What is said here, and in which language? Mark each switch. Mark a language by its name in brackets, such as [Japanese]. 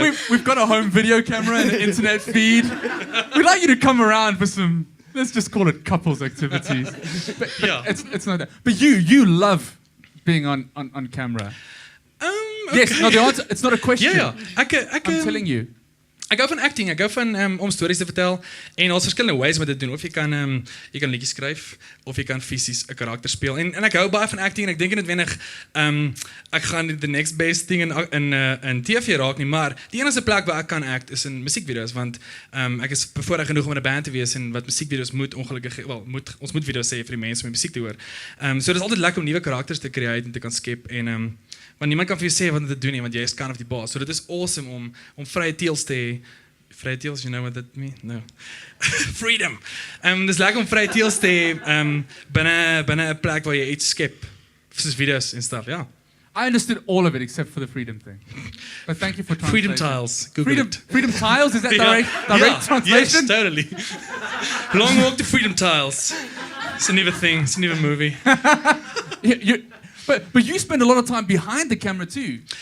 [English] We've got a home video camera and an internet feed. We'd like you to come around for some, let's just call it couples activities. But Yeah. it's not that. But you love being on camera. Yes, Okay. no, the answer, it's not a question. [Afrikaans] Ja, ek [English] I'm telling you. [Afrikaans] Ek hou van acting, ek hou van om stories te vertel en daar's verskillende ways om dit te doen. Of jy kan liedjies skryf of jy kan fisies 'n karakter speel. En ek hou baie van acting en ek dink noodwendig ek gaan [English] the next best thing in TV [Afrikaans] raak nie, maar die enigste plek waar ek kan act is in musiekvideo's want ek is bevoorreg genoeg om in 'n band te wees en wat musiekvideo's moet ongelukkig ons moet video's sê vir die mense om musiek te hoor. So dis altyd lekker om nuwe karakters te create en te kan skep en want niemand kan vir jou sê wat om te doen nie, want jy is kind of die baas. So dit is awesome om vrye teels te hê. [English] Vrye teels, you know what that means? No. Freedom. [Afrikaans] Dis lekker om vrye teels te hê binne 'n plek waar jy iets skep, soos video's en stuff, ja. [English] I understood all of it except for the freedom thing. But thank you for translating. Freedom tiles. Google it. Freedom tiles, is that Yeah. direct translation? Yes, totally. Long walk to Freedom Tiles. It's a new thing. It's a new movie. But you spend a lot of time behind the camera too.